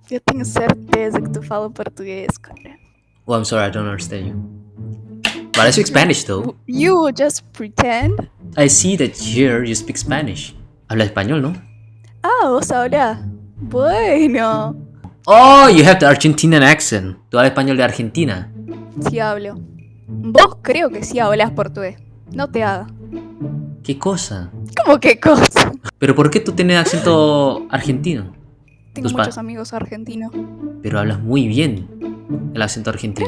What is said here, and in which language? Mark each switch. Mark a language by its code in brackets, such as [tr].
[pt] Eu tenho certeza que tu fala português, cara. [en] Well, I'm sorry, I don't understand you. But I speak Spanish, though. You will just pretend. I see that here you speak Spanish. [es] Habla español, ¿no? Ah, o sea, ahora. Bueno. [en] Oh, you have the Argentinian accent. [es] Tú hablas español de Argentina. Sí hablo. Vos creo que sí hablas portugués. No te hagas. ¿Qué cosa? ¿Cómo qué cosa? ¿Pero por qué tú tienes acento argentino? Tengo Tus pa- muchos amigos argentinos. Pero hablas muy bien el acento argentino.